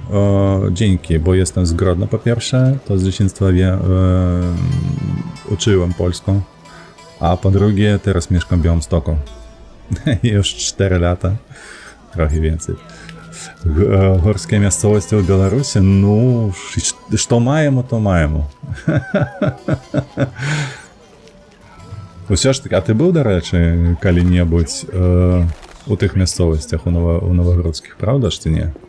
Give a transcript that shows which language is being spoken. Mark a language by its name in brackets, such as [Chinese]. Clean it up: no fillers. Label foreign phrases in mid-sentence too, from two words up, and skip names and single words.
[Polish] Dzięki, bo jestem z Grodna po pierwsze, to z dzieciństwa uczyłem polską, a po drugie teraz mieszkam w Białymstoku. Już 4 lata, trochę więcej. Górskie miejscowości w Białorusi, no, co маємо, to маємо. [Ukrainian] Усе ж таки, а ти був, до речі, коли-небудь у тих місцевостях у Новогродських, правда ж чи ні?